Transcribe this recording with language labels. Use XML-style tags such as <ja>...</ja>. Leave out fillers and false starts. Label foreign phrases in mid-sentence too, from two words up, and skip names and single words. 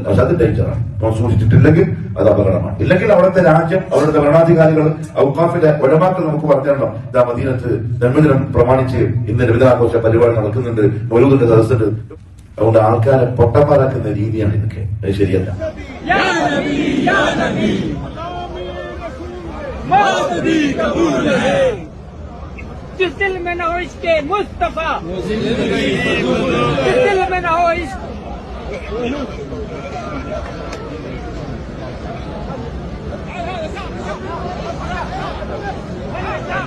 <ml>പക്ഷെ അത് ഡേഞ്ചറാണ്. നമ്മൾ സൂക്ഷിച്ചിട്ടില്ലെങ്കിൽ അത് അപകടമാണ്. ഇല്ലെങ്കിൽ അവിടുത്തെ രാജ്യം അവിടുത്തെ ഭരണാധികാരികൾ ഔക്കാഫിലെ ഒഴമാക്കൾ നമുക്ക് പറഞ്ഞല്ലോ, ഇതാ മദീനത്ത് ജന്മദിനം പ്രമാണിച്ച് ഇന്ന് നബിദിനാഘോഷ പരിപാടി നടക്കുന്നുണ്ട്, മൗലൂദിന്റെ സദസ്സുണ്ട്. അതുകൊണ്ട് ആൾക്കാരെ പൊട്ടന്മാരാക്കുന്ന രീതിയാണ് ഇതൊക്കെ. അത് ശരിയല്ല.</ml> <ur>जिस दिल में न हो इसके मुस्तफा, जिस दिल में न हो इस</ur>